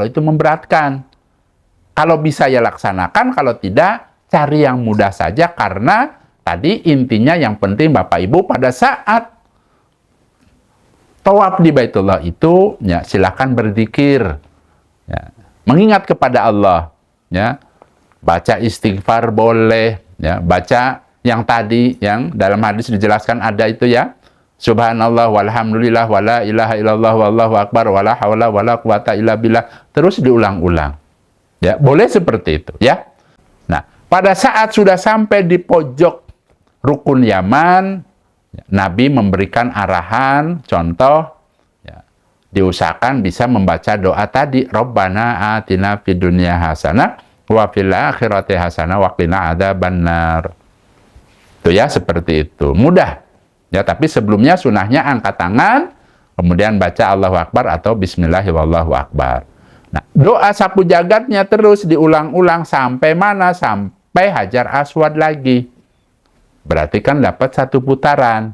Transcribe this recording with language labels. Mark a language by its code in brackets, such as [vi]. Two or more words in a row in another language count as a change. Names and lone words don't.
[id] Kalau itu memberatkan, Kalau bisa ya laksanakan, kalau tidak, cari yang mudah saja, karena tadi intinya yang penting Bapak Ibu pada saat tawaf di Baitullah itu, ya silakan berzikir, ya, mengingat kepada Allah, ya, baca istighfar boleh, ya, baca yang tadi yang dalam hadis dijelaskan ada itu ya, [ar] سبحان الله والحمد لله ولا إله إلا الله والله أكبر ولا حول ولا قوة إلا بالله, [id] terus diulang-ulang, ya boleh seperti itu ya. Nah, pada saat sudah sampai di pojok rukun Yaman, Nabi memberikan arahan, contoh, ya, diusahakan bisa membaca doa tadi, [ar] ربنا آتنا في الدنيا حسنة وفي الآخرة حسنة وقنا عذاب النار. [id] Itu ya, seperti itu. Mudah. Ya, tapi sebelumnya sunahnya angkat tangan, kemudian baca [ar] الله أكبر [id] atau [ar] بسم الله الرحمن الرحيم والله أكبر. [id] Nah, doa sapu jagatnya terus diulang-ulang sampai mana? Sampai Hajar Aswad lagi. Berarti kan dapat 1 putaran.